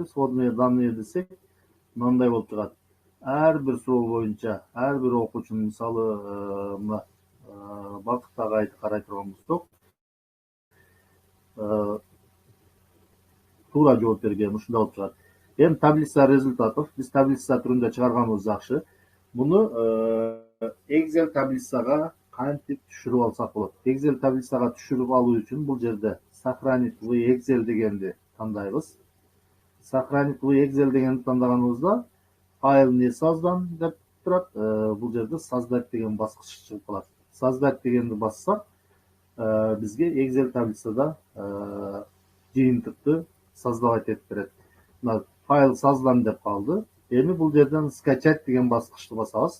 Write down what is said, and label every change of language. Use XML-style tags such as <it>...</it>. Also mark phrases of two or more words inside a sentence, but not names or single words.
<ru>Сводные данные</ru> <ky>десек, мындай болуп чыгат. Ар бир суроо боюнча, ар бир окуучунун мисалы мына Бакыт агайды карай турган болсок, туура жооп берген, ушундай болуп чыгат. Эми</ky> <ru>таблица результатов,</ru> <ky>биз таблица түрүндө чыгарганыбыз жакшы. Муну Excel таблицага кантип түшүрүп алсак болот? Excel таблицага түшүрүп алуу үчүн бул жерде</ky> <ru>сохранить в Excel</ru> <ky>дегенди тандайбыз.</ky> <ru>Сохранить в Excel</ru> <ky>дегенди тандаганыбызда</ky> <ru>файл не создан</ru> <ky>деп турат. Бул жерде создать деген баскыч чыгып калат. Создать дегенди бассак, бизге Excel таблицада жыйынтыкты создавать этип берет. Мына</ky> <ru>файл создан</ru> <ky>деп калды. Эми бул жерден скачать деген баскычты басабыз.</ky>